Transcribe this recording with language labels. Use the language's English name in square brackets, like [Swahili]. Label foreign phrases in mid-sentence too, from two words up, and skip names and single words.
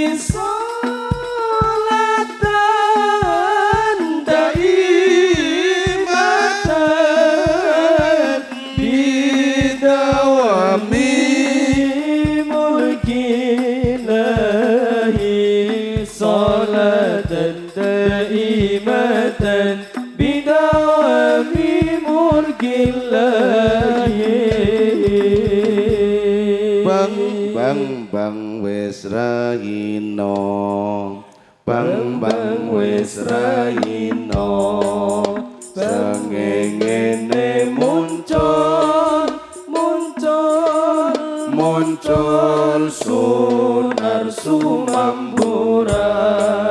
[Arabic] صلاة دائمة بدوام ملك الله صلاة دائمة بدوام ملك الله [Javanese] Bang wis raino, bang wis raino, sengengene muncul sunar sumamburan.